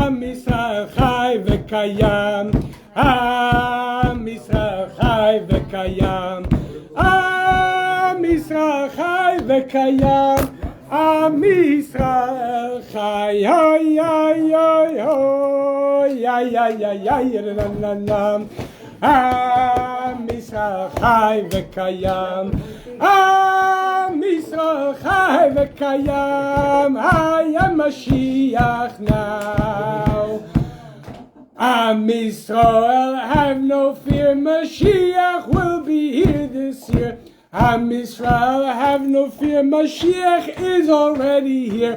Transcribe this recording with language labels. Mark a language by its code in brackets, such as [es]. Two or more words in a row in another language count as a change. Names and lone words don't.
[he] עם ישראל חי וקיים. עם ישראל חי וקיים. עם ישראל חי וקיים. עם ישראל חי. Ay, ay, ay, ay, ay, ay, ay, ay, na, na, na. עם ישראל חי וקיים. עם ישראל חי וקיים. [en] I am Mashiach now. [he] עם ישראל, [en] have no fear, Mashiach will be here this year. [he] עם ישראל, [en] have no fear, Mashiach is already here.